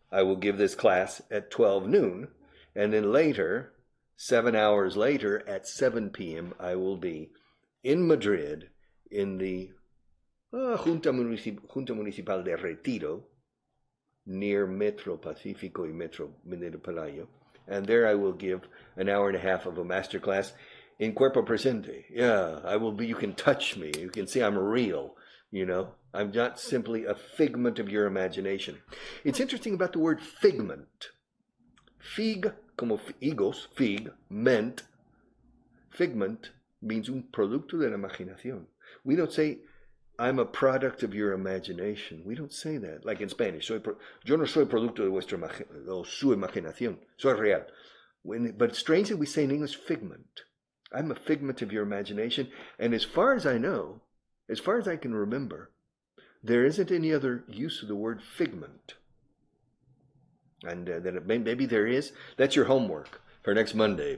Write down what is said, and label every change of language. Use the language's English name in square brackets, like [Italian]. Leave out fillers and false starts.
[English] I will give this class at 12 noon, and then later, 7 hours later, at 7 p.m., I will be in Madrid in the Junta Municipal de Retiro, near Metro Pacífico y Metro Minero Palacio, and there I will give an hour and a half of a master class in [Spanish] cuerpo presente. [English] Yeah, I will be, you can touch me, you can see I'm real, you know. I'm not simply a figment of your imagination. It's interesting about the word figment. Fig, [Spanish] como higos, [English] fig, ment. Figment means [Spanish] un producto de la imaginación. [English] We don't say, I'm a product of your imagination. We don't say that. Like in Spanish, [Spanish] yo no soy producto de su imaginación. Soy real. [English] But strangely, we say in English, figment. I'm a figment of your imagination. And as far as I know, as far as I can remember, there isn't any other use of the word figment. And then maybe there is. That's your homework for next Monday.